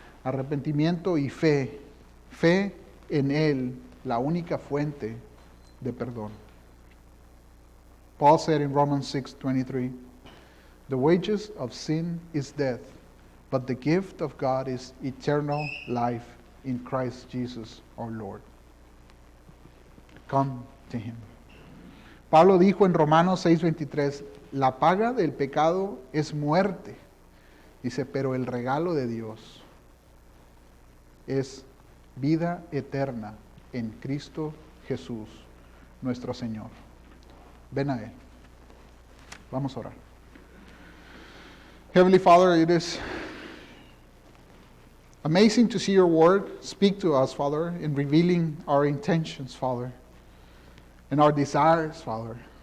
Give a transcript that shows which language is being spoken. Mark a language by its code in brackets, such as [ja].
[es] Arrepentimiento y fe en Él, la única fuente de perdón. [en] Paul said in Romans 6:23, the wages of sin is death, but the gift of God is eternal life in Christ Jesus our Lord. Come to Him. [es] Pablo dijo en Romanos 6:23, la paga del pecado es muerte. Dice, pero el regalo de Dios es vida eterna en Cristo Jesús, nuestro Señor. Ven a Él. Vamos a orar. [en] Heavenly Father, it is amazing to see your word speak to us, Father, in revealing our intentions, Father, and our desires, Father.